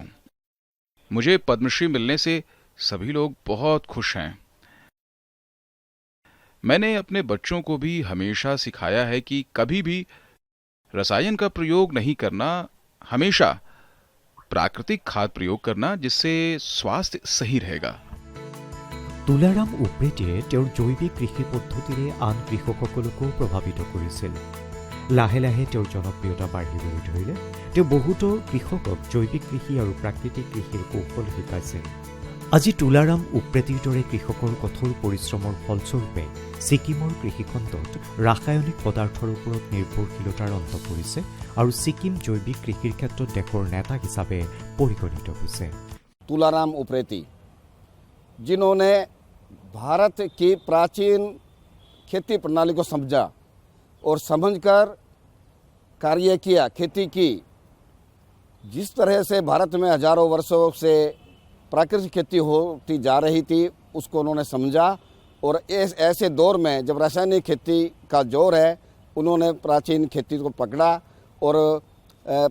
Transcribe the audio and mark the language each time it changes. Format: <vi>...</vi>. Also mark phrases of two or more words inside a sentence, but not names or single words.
<hi>मुझे पद्मश्री मिलने से सभी लोग बहुत खुश हैं। मैंने अपने बच्चों को भी हमेशा सिखाया है कि कभी भी रसायन का प्रयोग नहीं करना, हमेशा प्राकृतिक खाद प्रयोग करना, जिससे स्वास्थ्य सही रहेगा।</hi> <as>তুলাৰাম উপ্ৰেতিয়ে তেওঁৰ জৈৱিক কৃষি পদ্ধতিৰে আন কৃষকসকলকো প্ৰভাৱিত কৰিছিল। লাহে লাহে তেওঁৰ জনপ্ৰিয়তা বাঢ়িবলৈ ধৰিলে। তেওঁ বহুতো কৃষকক জৈৱিক কৃষি আৰু প্ৰাকৃতিক কৃষিৰ কৌশল শিকাইছিল। আজি তুলাৰাম উপ্ৰেতিৰ দৰে কৃষকৰ কঠোৰ পৰিশ্ৰমৰ ফলস্বৰূপে ছিকিমৰ কৃষিখণ্ডত ৰাসায়নিক পদাৰ্থৰ ওপৰত নিৰ্ভৰশীলতাৰ অন্ত পৰিছে আৰু ছিকিম জৈৱিক কৃষিৰ ক্ষেত্ৰত দেশৰ নেতা হিচাপে পৰিগণিত হৈছে।</as> <hi>तुलाराम उप्रेती, जिन्होंने भारत की प्राचीन खेती प्रणाली को समझा और समझकर कार्य किया, खेती की। जिस तरह से भारत में हजारों वर्षों से प्राकृतिक खेती होती जा रही थी, उसको उन्होंने समझा और ऐसे दौर में जब रासायनिक खेती का जोर है, उन्होंने प्राचीन खेती को पकड़ा और प्राकृतिक खेती की।</hi>